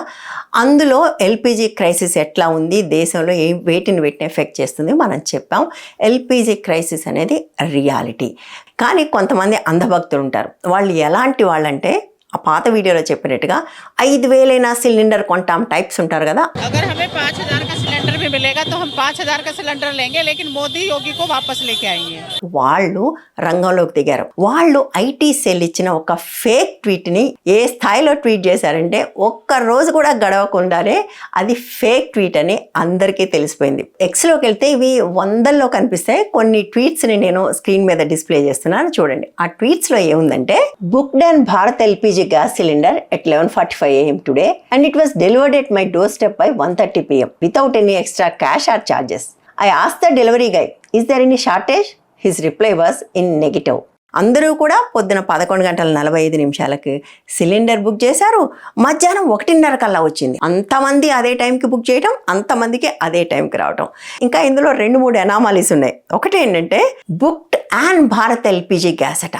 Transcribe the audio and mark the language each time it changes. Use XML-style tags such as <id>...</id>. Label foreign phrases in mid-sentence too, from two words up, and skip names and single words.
<te>అందులో</te> <en>LPG crisis</en> <te>ఎట్లా ఉంది, దేశంలో వేటిని ఎఫెక్ట్ చేస్తుంది మనం చెప్పాం.</te> <en>LPG crisis</en> <te>అనేది రియాలిటీ. కానీ కొంతమంది అంధభక్తులు ఉంటారు. వాళ్ళు ఎలాంటి వాళ్ళంటే ఆ పాత వీడియోలో చెప్పినట్టుగా 5,000 సిలిండర్ కొంటాం టైప్స్ ఉంటారు కదా.</te> <hi>अगर हमें 5,000 का सिलेंडर भी मिलेगा तो हम 5,000 का सिलेंडर लेंगे, लेकिन मोदी योगी को वापस लेके आएंगे.</hi> <te>వాళ్ళు రంగంలోకి దిగారు. వాళ్ళు</te> <en>IT cell</en> <te>ఇచ్చిన ఒక ఫేక్ ట్వీట్ని ఏ స్థాయిలో ట్వీట్ చేశారంటే ఒక్క రోజు కూడా గడవకుండానే అది</te> <en>fake tweet</en> <te>అని అందరికీ తెలిసిపోయింది. ఎక్స్లోకి వెళ్తే ఇవి 100ల్లో కనిపిస్తాయి. కొన్ని ట్వీట్స్ని నేను స్క్రీన్ మీద డిస్ప్లే చేస్తున్నాను, చూడండి. ఆ ట్వీట్స్లో ఏముందంటే,</te> <en>booked and Bharat LPG gas cylinder at 11:45 AM today and it was delivered at my doorstep by 1:30 PM without any extra cash or charges. I asked the delivery guy, is there any shortage? His reply was in negative.</en> <te>అందరూ కూడా పొద్దున 11:45 సిలిండర్ బుక్ చేశారు. మధ్యాహ్నం 1:30 కల్లా వచ్చింది. అంతమంది అదే టైంకి బుక్ చేయడం, అంతమందికి అదే టైంకి రావటం. ఇంకా ఇందులో 2-3 అనామాలీస్ ఉన్నాయి. ఒకటి ఏంటంటే</te> <en>booked and Bharat LPG gas</en> <te>అట.</te>